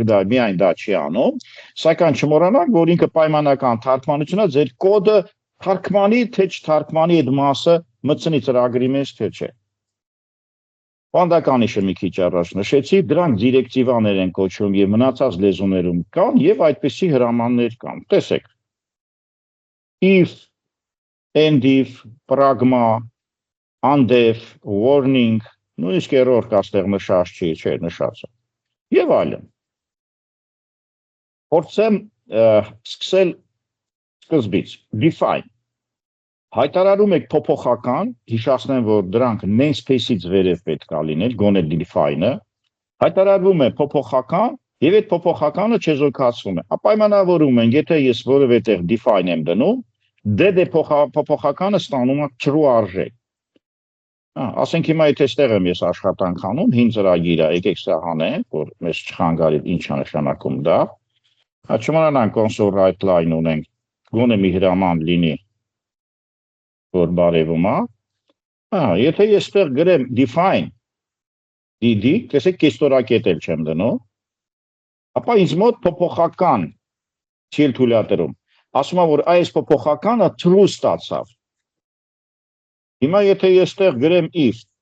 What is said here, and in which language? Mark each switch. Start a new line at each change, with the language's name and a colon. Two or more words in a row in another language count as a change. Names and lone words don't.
Armenian: դա միայն դա չի անում, սակայն չմոռանանք, որ ինքը պայմանական թարգմանությունն է, ձեր կոդը թարգմանի, թե չթարգմանի այդ մասը մտցնի ծրագրի մեջ, թե չէ։ Վանդականիշը մի քիչ առաջ նշեցի, դրանք դիրեկտիվաներ են կոչվում եւ մնացած լեզուներում կան եւ այդպիսի հրամաններ կան։ Տեսեք։
English: If, endif, pragma, undef, warning,
Armenian: նույնիսկ error կա ստեղ նշած չի, չէ, նշած է։ Եվ այլն։ Փորձեմ սկսել սկզբից, define։ Հայտարարում եք փոփոխական, հիշեցնեմ, որ դրանք namespace-ից վերև պետք է լինել, գոնե define-ը, հայտարարվում է փոփոխական եւ այդ փոփոխականը չեզոքացվում է։ Պայմանավորում են, եթե ես որևէ տեղ define եմ դնում, dd փոփոխականը ստանում է true արժեք։ Ասենք հիմա եթե ստեղ եմ ես աշխատանք անում, հին ծրագիր է, եկեք սա հանենք, որ մեզ չխանգարի ինչ է նշանակում դա։ Չմոռանանք
English: console write line
Armenian: ունենք, գոնե մի հրաման լինի, որ բարևում է։ Եթե ես ստեղ գրեմ define, DD, տեսեք կեստորակետ էլ չեմ դնում, ապա ինձ մոտ փոփոխական չի թույլատրում, ասում եմ, որ այս փոփոխականը true ստացավ, հիմա եթե ես տեղ գրեմ if,